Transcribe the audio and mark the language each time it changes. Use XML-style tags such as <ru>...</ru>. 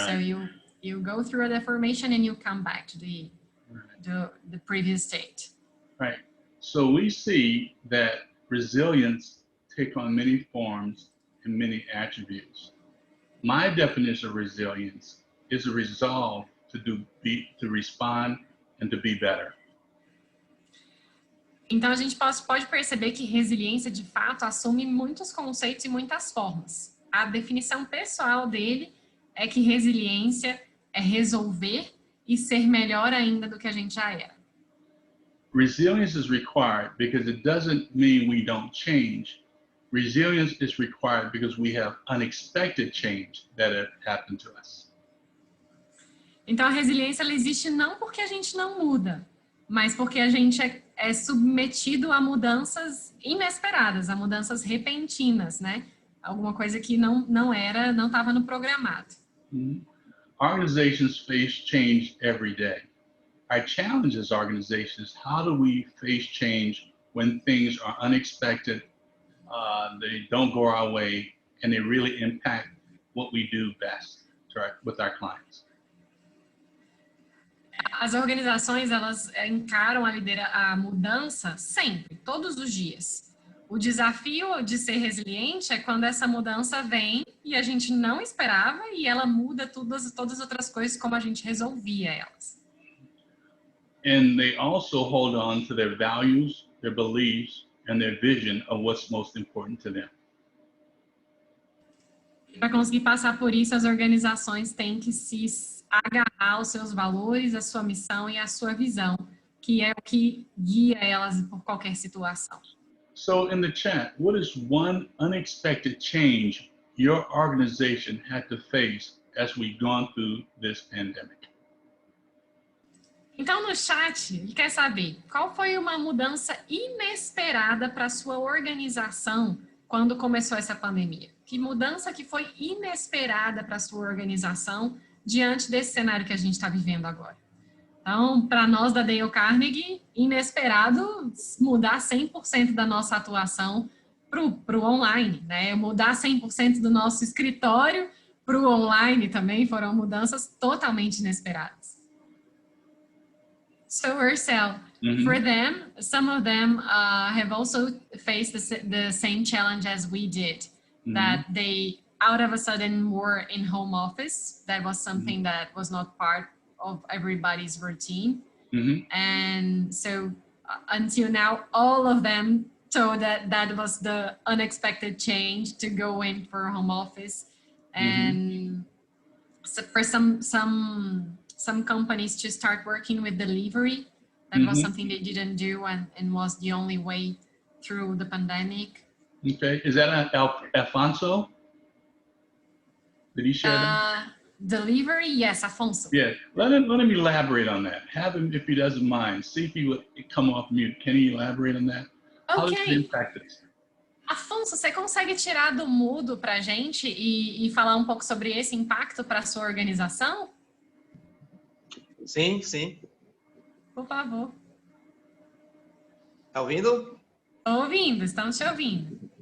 <en>So you go through a deformation and you come back to the previous state. Right. So we see that resilience take on many forms and many attributes. My definition of resilience is a resolve to respond and to be better.</en> <pt>Então a gente pode perceber que resiliência de fato assume muitos conceitos e muitas formas. A definição pessoal dele é que resiliência é resolver e ser melhor ainda do que a gente já era.</pt> <en>Resilience is required because it doesn't mean we don't change. Resilience is required because we have unexpected change that have happened to us.</en> <pt>Então a resiliência ela existe não porque a gente não muda, mas porque a gente é submetido a mudanças inesperadas, a mudanças repentinas, né? Alguma coisa que não estava no programado.</pt> <en>Organizations face change every day. Our challenge as organizations, how do we face change when things are unexpected, they don't go our way, and they really impact what we do best with our clients?</en> <pt>As organizações, elas encaram a mudança sempre, todos os dias. O desafio de ser resiliente é quando essa mudança vem e a gente não esperava e ela muda todas as outras coisas como a gente resolvia elas.</pt> <en>And they also hold on to their values, their beliefs, and their vision of what's most important to them.</en> <pt>Para conseguir passar por isso, as organizações têm que se agarrar aos seus valores, a sua missão e a sua visão, que é o que guia elas por qualquer situação.</pt> <en>So in the chat, what is one unexpected change your organization had to face as we've gone through this pandemic?</en> <pt>Então, no chat, ele quer saber qual foi uma mudança inesperada para a sua organização quando começou essa pandemia? Que mudança que foi inesperada para a sua organização diante desse cenário que a gente está vivendo agora? Então, para nós da Dale Carnegie, inesperado mudar 100% da nossa atuação para o online, né? Mudar 100% do nosso escritório para o online também foram mudanças totalmente inesperadas.</pt> <en>So, Ursel, for them, some of them have also faced the same challenge as we did, that they out of a sudden were in home office. That was something that was not part of everybody's routine. And so until now, all of them told that was the unexpected change to go in for home office. And so for some companies to start working with delivery, that was something they didn't do and was the only way through the pandemic. Okay, is that Alfonso? Did he share that? Delivery, yes, Afonso. Yeah, let him elaborate on that. Have him, if he doesn't mind, see if he would come off mute. Can he elaborate on that? How does it impact us?</en> <pt>Afonso, você consegue tirar do mudo para a gente e falar um pouco sobre esse impacto para a sua organização? Sim, sim. Por favor. Tá ouvindo? Estou ouvindo, estamos te ouvindo.</pt>